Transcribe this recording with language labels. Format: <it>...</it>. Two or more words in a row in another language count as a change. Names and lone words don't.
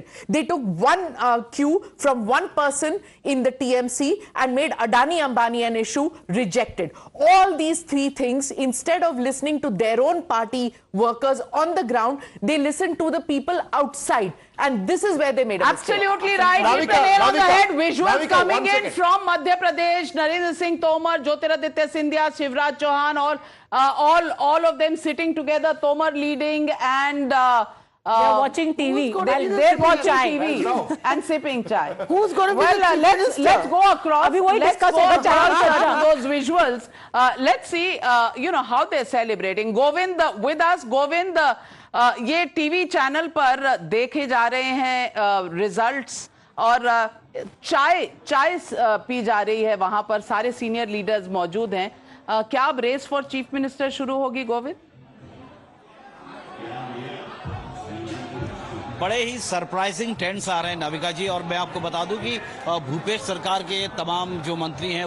<en>They took one cue from one person in the TMC and made Adani Ambani an issue, rejected. All these 3 things, instead of listening to their own party workers on the ground, they listened to the people outside. And this is where they made a mistake. Absolutely right. Hit the nail on the head. Visuals coming in from Madhya Pradesh, Narendra Singh Tomar, Jyotiraditya Scindia, Shivraj Chauhan, all of them sitting together, Tomar leading and They're watching TV. They're watching TV and sipping chai. Who's going to be Well, the let's go across. Let's go across those visuals. Let's see, you know, how they're celebrating. Govind with us.</en> <hi>Govind, ये</hi> <en>TV channel</en> <hi>पर देखे जा रहे हैं रिजल्ट्स और चाय पी जा रही है वहां पर सारे</hi> <en>senior leaders</en> <hi>मौजूद हैं क्या अब</hi> <en>race for chief minister</en> <hi>शुरू होगी गोविंद बड़े ही</hi> <en>surprising trends</en> <hi>आ रहे हैं नाविका जी और मैं आपको बता दूं कि भूपेश सरकार के तमाम जो मंत्री हैं</hi>